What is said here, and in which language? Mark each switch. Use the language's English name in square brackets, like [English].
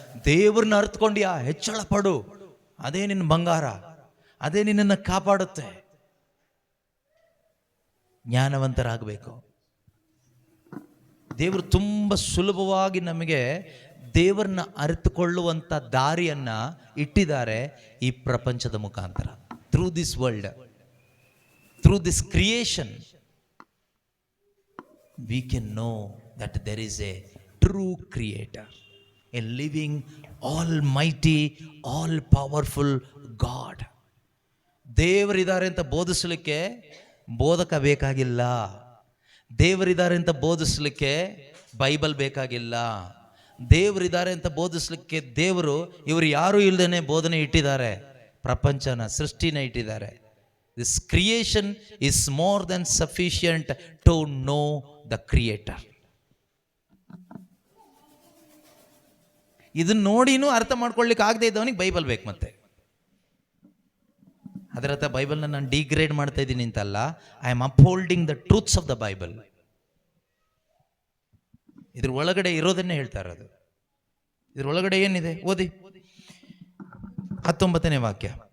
[Kannada] ದೇವ್ರನ್ನ ಅರ್ಥಕೊಂಡ್ಯಾ, ಹೆಚ್ಚಳ ಪಡು. ಅದೇ ನಿನ್ನ ಬಂಗಾರ, ಅದೇ ನಿನ್ನನ್ನು ಕಾಪಾಡುತ್ತೆ. ಜ್ಞಾನವಂತರಾಗಬೇಕು. ದೇವರು ತುಂಬ ಸುಲಭವಾಗಿ ನಮಗೆ ದೇವರನ್ನ ಅರಿತುಕೊಳ್ಳುವಂಥ ದಾರಿಯನ್ನು ಇಟ್ಟಿದ್ದಾರೆ ಈ ಪ್ರಪಂಚದ ಮುಖಾಂತರ. [English] Through this world, through this creation, we can know that there is a true creator, a living, almighty, all powerful God. [Kannada] ದೇವರಿದ್ದಾರೆ ಅಂತ ಬೋಧಿಸಲಿಕ್ಕೆ ಬೋಧಕ ಬೇಕಾಗಿಲ್ಲ. ದೇವರಿದ್ದಾರೆ ಅಂತ ಬೋಧಿಸಲಿಕ್ಕೆ ಬೈಬಲ್ ಬೇಕಾಗಿಲ್ಲ. ದೇವರಿದ್ದಾರೆ ಅಂತ ಬೋಧಿಸಲಿಕ್ಕೆ ದೇವರು ಇವರು ಯಾರೂ ಇಲ್ಲದೇನೆ ಬೋಧನೆ ಇಟ್ಟಿದ್ದಾರೆ, ಪ್ರಪಂಚನ ಸೃಷ್ಟಿನ ಇಟ್ಟಿದ್ದಾರೆ. [English] This creation is more than sufficient to know the creator. [Kannada] ಇದನ್ನ ನೋಡಿನೂ ಅರ್ಥ ಮಾಡ್ಕೊಳ್ಳಿಕ್ಕೆ ಆಗದೆ ಇದ್ದವನಿಗೆ ಬೈಬಲ್ ಬೇಕು. ಮತ್ತೆ ಅದರ ಅರ್ಥ ಬೈಬಲ್ನ ನಾನು ಡಿಗ್ರೇಡ್ ಮಾಡ್ತಾ ಇದ್ದೀನಿ ಅಂತಲ್ಲ. [English] I am upholding the truths of the Bible. [Kannada] ಇದ್ರ ಒಳಗಡೆ ಇರೋದನ್ನೇ ಹೇಳ್ತಾ ಇರೋದು. ಇದ್ರ ಒಳಗಡೆ ಏನಿದೆ ಓದಿ. 19ನೇ ವಾಕ್ಯ.